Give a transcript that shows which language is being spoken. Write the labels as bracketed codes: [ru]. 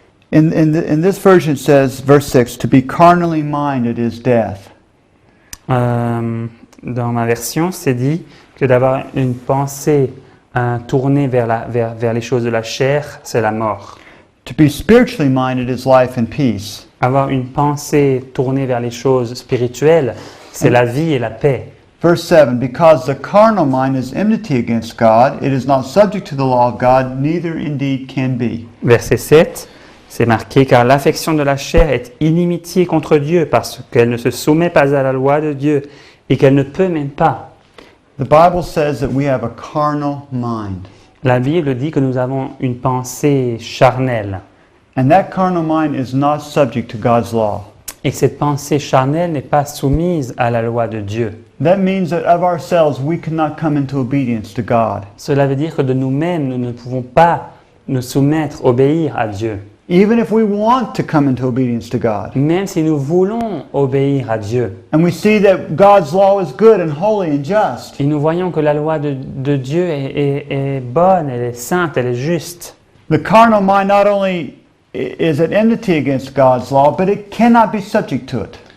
[en] In this version it says, verse 6, to be carnally minded is death. [fr] Dans ma version, c'est dit que d'avoir une pensée tournée vers les choses de la chair, c'est la mort. [en] To be spiritually minded is life and peace. [fr] Avoir une pensée tournée vers les choses spirituelles, c'est la vie et la paix. [en] Verse 7, because the carnal mind is enmity against God, it is not subject to the law of God, neither indeed can be. [fr] Verset 7, c'est marqué « Car l'affection de la chair est inimitié contre Dieu, parce qu'elle ne se soumet pas à la loi de Dieu, et qu'elle ne peut même pas. [en] The Bible says that we have a carnal mind. » [fr] La Bible dit que nous avons une pensée charnelle, [en] And that carnal mind is not subject to God's law. [fr] et que cette pensée charnelle n'est pas soumise à la loi de Dieu. [en] That means that of ourselves we cannot come into obedience to God. [fr] Cela veut dire que de nous-mêmes, nous ne pouvons pas nous soumettre, obéir à Dieu. [en] Even if we want to come into obedience to God. [fr] Même si nous voulons obéir à Dieu. [en] And we see that God's law is good and holy and just. [fr] Et nous voyons que la loi de Dieu est bonne, elle est sainte, elle est juste. [en] The carnal mind not only is at enmity against God's law, but it cannot be subject to it.